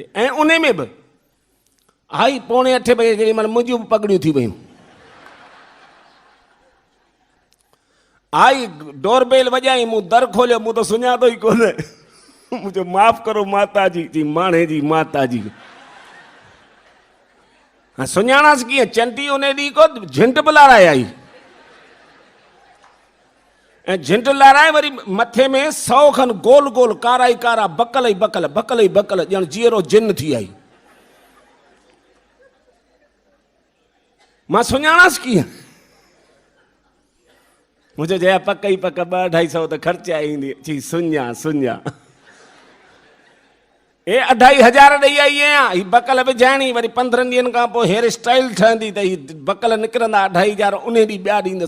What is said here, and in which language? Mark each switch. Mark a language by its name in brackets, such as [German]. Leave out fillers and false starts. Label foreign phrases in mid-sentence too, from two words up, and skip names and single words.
[Sindhi] ऐं उन में बि आई 7:45 बजे जेॾी महिल मुंहिंजियूं बि पगड़ियूं थी वियूं, आई डोरबेल वॼाई, मूं दर खोलियो, मूं त सुञातो ई कोन। मुंहिंजो माफ़ करो माता जी, जी माणे जी माता जी। हाँ सुञाणासि कीअं? चंटी उन ॾींहुं को झिंट बि लाराए आई, ऐं झिंट लाराए वरी मथे में 100 खनि गोल गोल कारा ई कारा बकल ई बकल, बकल ई बकल, ॼण जीअरो जिन थी आई। मां सुञाणासि कीअं? मुंहिंजो जया पक ई पक 2-250 त ख़र्चा ईंदी। चई सुञा सुञा। हे 2500 ॾेई आई आहियां, ही बकल विझाइणी, वरी 15 ॾींहंनि खां पोइ हेयर स्टाइल ठहंदी त ही बकल निकिरंदा 2500, उन ॾींहुं ॿिया ॾींदसि।